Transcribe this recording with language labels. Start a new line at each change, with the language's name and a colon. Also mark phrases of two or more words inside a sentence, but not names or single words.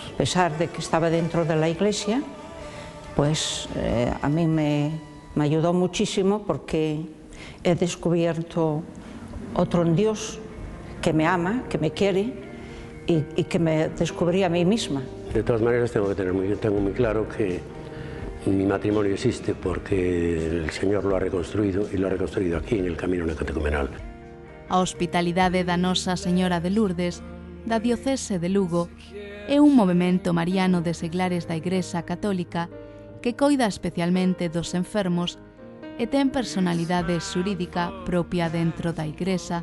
Spanish: A pesar de que estaba dentro de la iglesia, pues a mí me ayudó muchísimo porque he descubierto otro Dios que me ama, que me quiere y que me descubrí a mí misma. De todas maneras tengo muy claro que mi matrimonio existe porque el Señor lo ha reconstruido y lo ha reconstruido aquí en el Camino Neocatecumenal.
Galician: A hospitalidade da Nosa Señora de Lourdes, da diocese de Lugo, é un movemento mariano de seglares da Igrexa Católica que coida especialmente dos enfermos e ten personalidade xurídica propia dentro da Igrexa.